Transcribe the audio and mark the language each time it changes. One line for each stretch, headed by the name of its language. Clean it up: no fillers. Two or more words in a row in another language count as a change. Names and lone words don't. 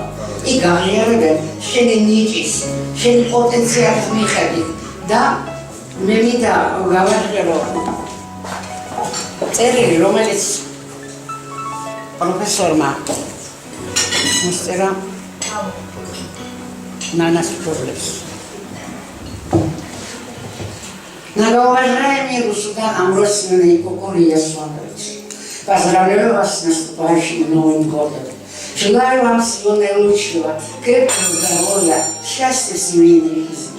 Georgian: იქ გაღიარებენ შენი ნიჭის, შენი პოტენციალის მიხედვით და მე მინდა გავაჟღერო წერილი, რომელიც პროფესორმა მოსწერა ნანას პრობლემს.
Russian: Многоуважаемый Русудан Амбросовна и Кукурия Александрович, поздравляю вас с наступающим Новым годом. Желаю вам всего наилучшего, крепкого здоровья, счастья в семейной жизни.